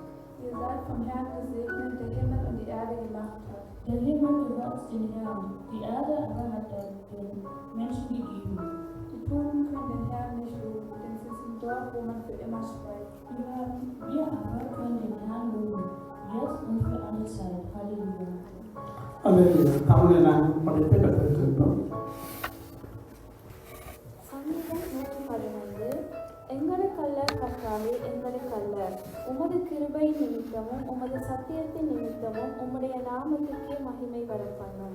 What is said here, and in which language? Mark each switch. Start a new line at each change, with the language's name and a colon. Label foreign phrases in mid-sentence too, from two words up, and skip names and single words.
German: Ihr seid vom Herrn gesegnet, der Himmel und die Erde gemacht hat. Der Himmel gehört dem Herrn, die Erde aber hat er den Menschen gegeben. Die Toten können den Herrn nicht loben, denn sie sind dort, wo man für immer schweigt. Wir aber können den Herrn loben, jetzt und für alle Zeit. Halleluja.
Tamil: Halleluja. தமிழை நாங்கள் படித்து கற்றுக்கொண்டோம். சங்கீதம் 115. எங்களுக்கல்ல கர்த்தாவே, எங்களுக்கல்ல, உமது கிருபை நிமித்தமும் உமது சத்தியத்தின் நிமித்தமும் உம்முடைய நாமத்துக்கே மகிமை வரப்பண்ணும்.